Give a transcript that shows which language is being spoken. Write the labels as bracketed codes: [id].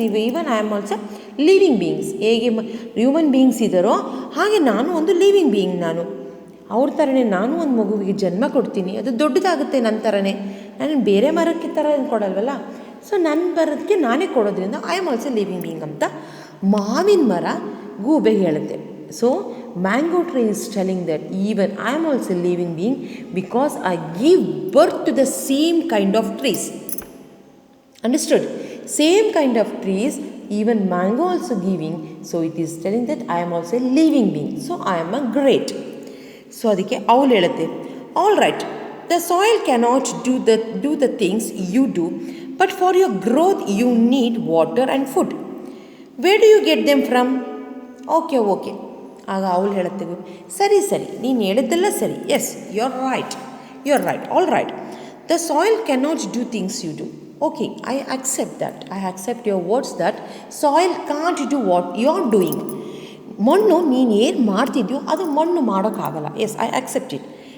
[en] Even I am also living beings. [kn] ಹೇಗೆ human beings ಇದ್ದಾರೋ ಹಾಗೆ ನಾನು ಒಂದು ಲಿವಿಂಗ್ ಬೀಯಿಂಗ್. ನಾನು ಅವ್ರ ಥರನೇ ನಾನು ಒಂದು ಮಗುವಿಗೆ ಜನ್ಮ ಕೊಡ್ತೀನಿ, ಅದು ದೊಡ್ಡದಾಗುತ್ತೆ ನನ್ನ ಥರನೇ. ನಾನು ಬೇರೆ ಮರಕ್ಕೆ ಥರ ಕೊಡಲ್ವಲ್ಲ, ಸೊ ನನ್ನ ಮರಕ್ಕೆ ನಾನೇ ಕೊಡೋದ್ರಿಂದ [en] I am also living being [kn] ಅಂತ ಮಾವಿನ ಮರ ಗೂಬೆ ಹೇಳುತ್ತೆ. [en] So mango tree is telling that even I am also a living being because I give birth to the same kind of trees. Understood? Same kind of trees, even mango also giving. So it is telling that I am also a living being. So I am a great. So [kn] ಅದಕ್ಕೆ ಅವಳು ಹೇಳುತ್ತೆ, [en] all right, the soil cannot do the things you do, but for your growth you need water and food. Where do you get them from? Okay. [kn] ಆಗ ಅವಳು ಹೇಳುತ್ತೆ, ಸರಿ ನೀನು ಹೇಳಿದ್ದೆಲ್ಲ ಸರಿ. [en] Yes, you are right, all right. The soil cannot do things you do. Okay, I accept your words that soil can't do what you are doing. [kn] ಮಣ್ಣು ನೀನು ಏನು ಮಾಡ್ತಿದ್ಯೋ ಅದು ಮಣ್ಣು ಮಾಡೋಕ್ಕಾಗಲ್ಲ. [en] Yes, I accept it.